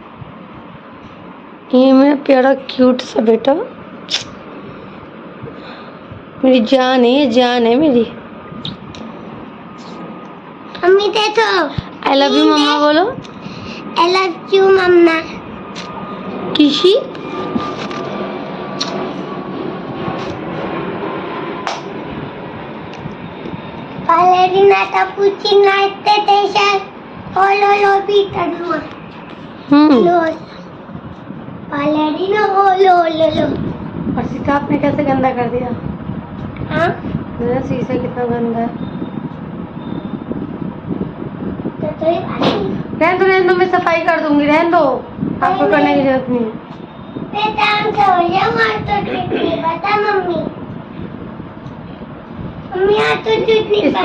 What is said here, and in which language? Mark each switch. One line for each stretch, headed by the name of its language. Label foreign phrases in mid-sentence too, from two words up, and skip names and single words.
Hindi: ये मेरा प्यारा क्यूट सा बेटा, मेरी जान है, ये जान है मेरी। मम्मी देखो,
English: I love you mamma बोलो। I love you mamma.
Hindi: किसी Ballerina cappuccina station. Lo Peter Lo. Ballerina lo. और शीशा आपने कैसे गंदा कर दिया? हाँ? मेरा शीशा कितना गंदा है। रहने दो, मैं सफाई कर दूंगी, रहने दो, आपको करने की जरूरत नहीं है। बता मम्मी, मम्मी आज तो झूठ नहीं पता।